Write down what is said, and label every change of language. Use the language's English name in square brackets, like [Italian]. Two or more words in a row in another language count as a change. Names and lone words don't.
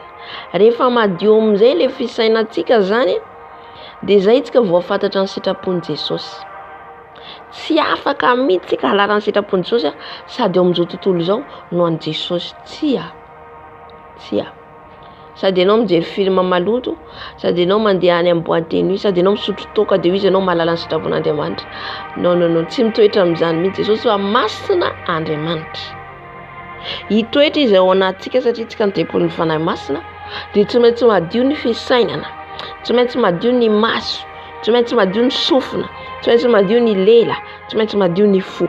[Malagasy] Rehefa madio amin'izay ilay fisainantsika zany dia izay tsika voafantatra ny sitrapon'i Jesosy. Tsy afaka mihitsy tsika hahalala ny sitrapon'i Jesosy sady eo amin'izao tontolo izao no an'i Jesosy. Tsia. Sady ianao mijery film maloto, sady ianao mandeha any amin'ny [French] boîte de nuit, [Malagasy] sady ianao misotro toaka dia izy ianao mahalala ny sitrapon'Andriamanitra. Non, tsy mitoetra amin'izany mihitsy Jesosy fa masina Andriamanitra. Hitoetra izy ao anatsika satria tsika ny tempolin'ny fanahy masina, dia tsy maintsy madio ny fisainana, tsy maintsy madio ny maso, tsy maintsy madio ny sofina, tsy maintsy madio ny lela, tsy maintsy madio ny fo.